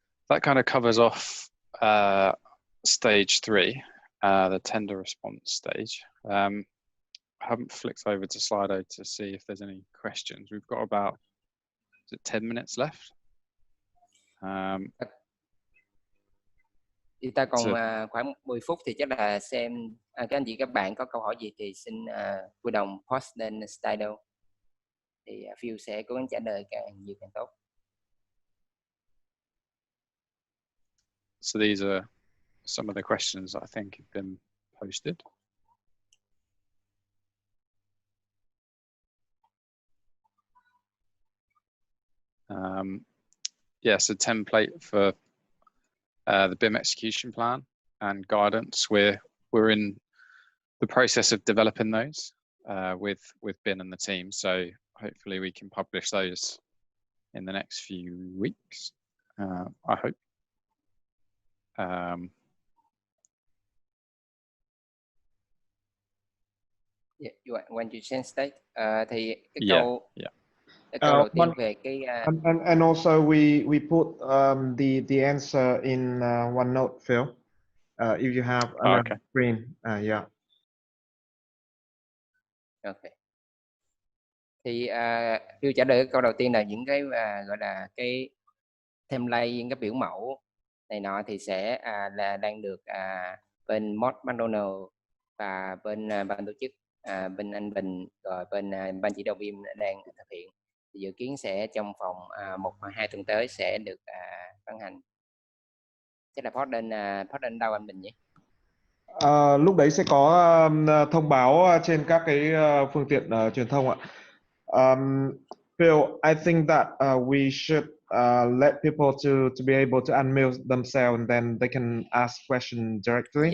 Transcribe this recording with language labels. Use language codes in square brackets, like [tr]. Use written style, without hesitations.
[en] that kind of covers off stage 3, the tender response stage. I haven't flicked over to Slido to see if there's any questions. We've got about 10 minutes left. [vi] Thì ta còn khoảng 10 phút thì chắc là xem các anh chị các bạn có câu hỏi gì thì xin vui lòng post lên Slido. Thì Phil sẽ cố gắng trả lời càng nhiều càng tốt. [en] So these are some of the questions I think have been posted. Yes, a template for the BIM execution plan and guidance. We're in the process of developing those with BIM and the team. So hopefully we can publish those in the next few weeks. I hope. Yeah, you want to change state? [vi] Thì cái [en] Yeah, [vi] câu [en] yeah. [vi] cái câu đầu tiên về cái [en] and also we put the answer in OneNote, Phil. If you have another screen, yeah. Okay. [vi] Thì Phil trả lời cái câu đầu tiên là những cái gọi là cái template, những cái biểu mẫu này nọ thì sẽ là đang được bên Mod McDonald và bên ban tổ chức, bên anh Bình rồi bên ban chỉ đạo BIM đang thực hiện. Thì dự kiến sẽ trong vòng 1 hoặc 2 tuần tới sẽ được ban hành. Chắc là post lên đâu anh Bình nhỉ? Lúc đấy sẽ có thông báo trên các cái phương tiện truyền thông ạ. [en] Phil, I think that we should let people to be able to unmute themselves and then they can ask questions directly.